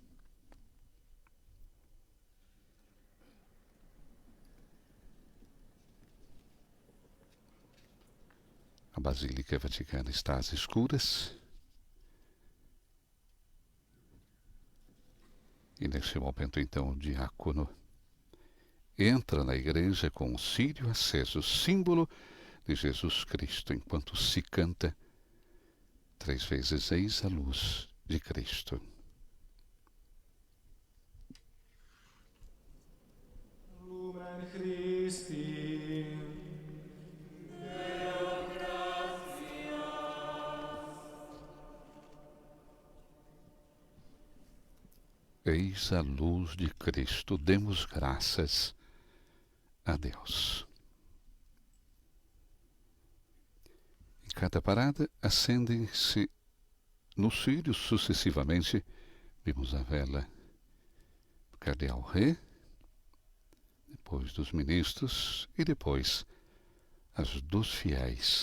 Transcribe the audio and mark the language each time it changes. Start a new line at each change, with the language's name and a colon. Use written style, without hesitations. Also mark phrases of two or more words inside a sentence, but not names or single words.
Portuguese: A Basílica Vaticana está às escuras e nesse momento então o diácono entra na igreja com o círio aceso, símbolo de Jesus Cristo, enquanto se canta 3 vezes eis a luz de Cristo.
Latin: Lumen Christi.
Portuguese: Eis a luz de Cristo, demos graças a Deus. Em cada parada acendem-se no círio sucessivamente, vimos a vela do cardeal Ré, depois dos ministros e depois as dos fiéis.